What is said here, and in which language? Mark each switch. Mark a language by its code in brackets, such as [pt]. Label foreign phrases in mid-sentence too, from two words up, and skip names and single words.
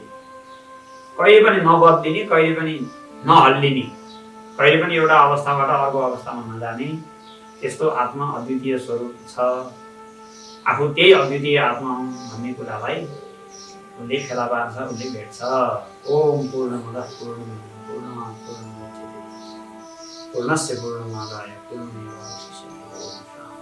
[ne] कहिले पनि नबदलिने, कहिले पनि नहल्लिने, कहिले पनि एउटा अवस्थाबाट अर्को अवस्थामा नजाने त्यस्तो आत्मा अद्वितीय स्वरूप छ। आफू त्यही अद्वितीय आत्मा हुँ भन्ने कुरालाई उसले फेला पार्छ, उसले भेट्छ। [sa] ओम पूर्णमदः पूर्णमिदं पूर्णात् पूर्णमुदच्यते पूर्णस्य पूर्णमादाय पूर्णमेवावशिष्यते।